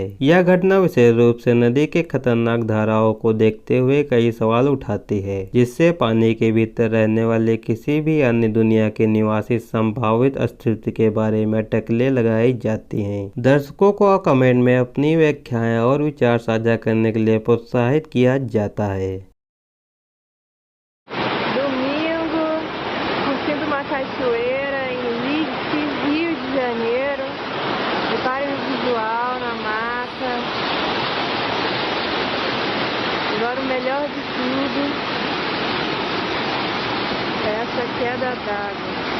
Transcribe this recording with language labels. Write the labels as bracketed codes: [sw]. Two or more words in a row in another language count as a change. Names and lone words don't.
[hi] यह घटना विशेष रूप से नदी के खतरनाक धाराओं को देखते हुए कई सवाल उठाती है, जिससे पानी के भीतर रहने वाले किसी भी अन्य दुनिया के निवासी संभावित अस्तित्व के बारे में टकले लगाई जाती हैं। दर्शकों को कमेंट में अपनी व्याख्याएं और विचार साझा करने के लिए प्रोत्साहित किया जाता है। [pt] Domingo, curtindo uma cachoeira em Leeds, Rio de Janeiro. Reparem o visual na mata. Agora o melhor de tudo é essa queda d'água.